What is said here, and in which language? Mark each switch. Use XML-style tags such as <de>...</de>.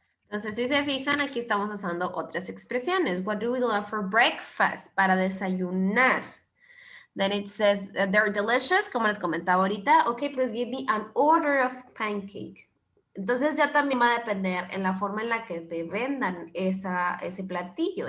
<es>Entonces, si se fijan, aquí estamos usando otras expresiones.</es> <en>What do we love for breakfast? Para desayunar. Then it says they're delicious, como les comentaba ahorita. Okay, please give me an order of pancake.</en> <es>Entonces ya también va a depender en la forma en la que te vendan ese platillo.</es>